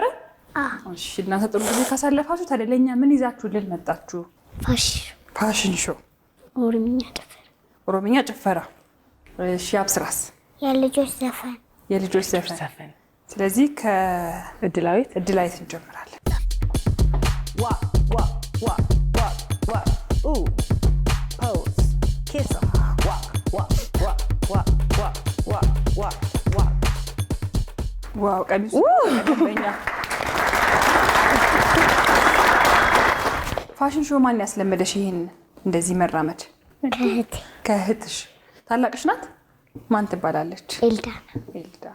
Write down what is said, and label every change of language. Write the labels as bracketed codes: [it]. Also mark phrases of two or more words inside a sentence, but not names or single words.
[am] እሺ፣ እናንተ ጥሩ ጊዜ ካሳለፋችሁ ታዲያ ለኛ ምን ይዛችሁልን መጣችሁ? [en] fashion show፣ [am] ኦሮምኛ ጭፈራ። እሺ፣ አብስራስ? የልጆች ዘፈን። ስለዚህ ከእድላዊት እንጀምራለን። ዋ ዋ ዋ ዋ ዋ ኡ ፖዝ ኪስ ዋ ዋ ዋ ዋ ዋ ዋ ዋ ዋ ዋው ቀሚሱ በእኛ [en] fashion show [am] ማን ያስለመደሽ ይሄን እንደዚህ መራመድ? ከእህትሽ። ታላቅሽ ናት? ማን ትባላለች? ኤልዳና።